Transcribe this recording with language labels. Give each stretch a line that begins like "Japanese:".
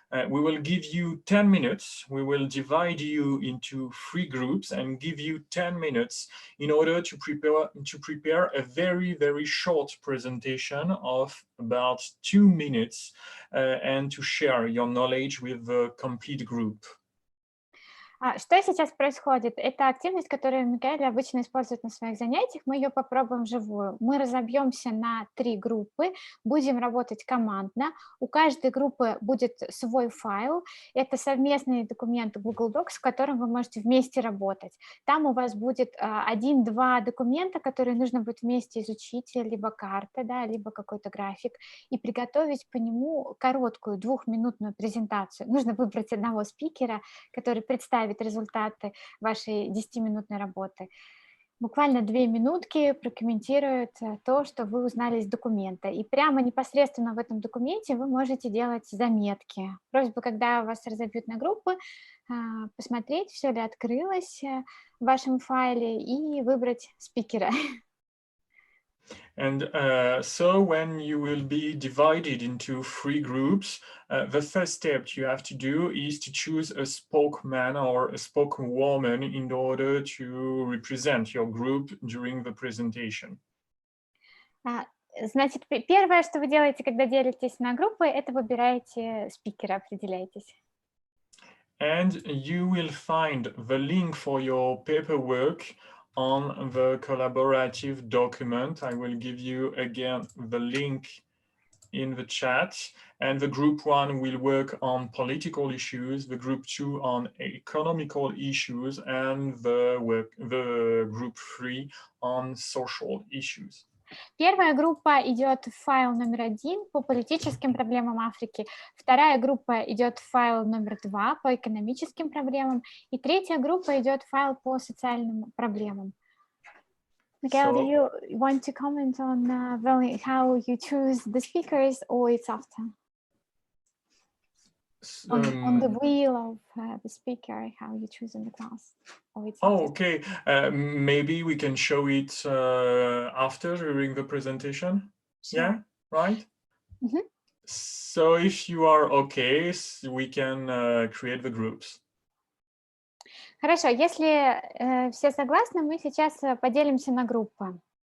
English: We will give you 10 minutes. We will divide you into 3 groups and give you 10 minutes in order to prepare a very, very short presentation of about 2 minutes and to share your knowledge with the complete group.
Russian: Что сейчас происходит? Это активность, которую Микаэль обычно использует на своих занятиях. Мы ее попробуем вживую. Мы разобьемся на 3 группы, будем работать командно. У каждой группы будет свой файл. Это совместный документ Google Docs, с которым вы можете вместе работать. Там у вас будет 1-2 документа, которые нужно будет вместе изучить, либо карта, да, либо какой-то график, и приготовить по нему короткую 2-минутную презентацию. Нужно выбрать одного спикера, который представит результаты вашей 10-минутной работы. Буквально 2 минутки прокомментирует то, что вы узнали из документа. И прямо непосредственно в этом документе вы можете делать заметки. Просьба, когда вас разобьют на группы, посмотреть, все ли открылось в вашем файле и выбрать спикера.
English: And so when you will be divided into 3 groups, the first step you have to do is to choose a spokesman or a spokeswoman in order to represent your group during the presentation.
Russian: Значит, первое, что вы делаете, когда делитесь на группы, это выбираете спикера, определяетесь.
English: And you will find the link for your paperwork on the collaborative document. I will give you again the link in the chat, and the group 1 will work on political issues, the group 2 on economical issues, and the group 3 on social issues.
Russian: Первая группа идет в файл номер 1 по политическим проблемам Африки, вторая группа идет в файл номер 2 по экономическим проблемам, и третья группа идет в файл по социальным проблемам.
English: Mikael, do you want to comment on how you choose the speakers, or it's after? On the wheel of the speaker, how you choose in the class, or it's after? Okay. Maybe we can show it after, during the presentation. Sure. Yeah, right? Mm-hmm. So if you are okay, we can create the groups.
Russian: Хорошо, если все согласны, мы сейчас поделимся на группы.